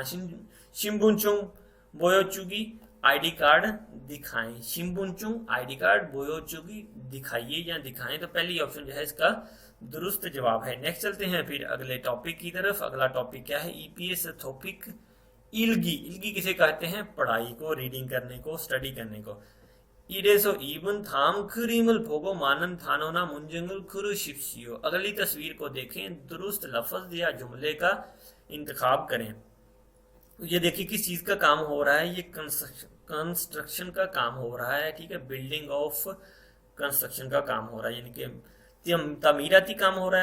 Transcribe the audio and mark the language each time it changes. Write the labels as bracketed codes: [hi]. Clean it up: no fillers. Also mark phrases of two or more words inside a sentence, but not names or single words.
[ko] 신분증 보여주기 [ur] آئی ڈی کارڈ دکھائیں. شمبنچنگ آئی ڈی کارڈ بویوچوگی دکھائیے یا دکھائیں. تو پہلی آپشن جو ہے اس کا درست جواب ہے۔ نیکسٹ چلتے ہیں پھر اگلے ٹاپک کی طرف. اگلا ٹاپک کیا ہے؟ ای پی ایس ٹاپک اِلگی. اِلگی کسے کہتے ہیں? پڑھائی کو، ریڈنگ کرنے کو، سٹڈی کرنے کو. [ko] 이래서 이분 다음 그림을 보고 많은 단어나 문장을 고르십시오। [ur] اگلی تصویر کو دیکھیں، درست لفظ یا جملے کا انتخاب کریں. یہ دیکھیے کس چیز کا کام ہو رہا ہے؟ یہ کنسٹرکشن کا کام ہو رہا ہے، ٹھیک ہے. [en] building of construction [ur] کا کام ہو رہا ہے یعنی کہ تعمیراتی کام ہو رہا ہے.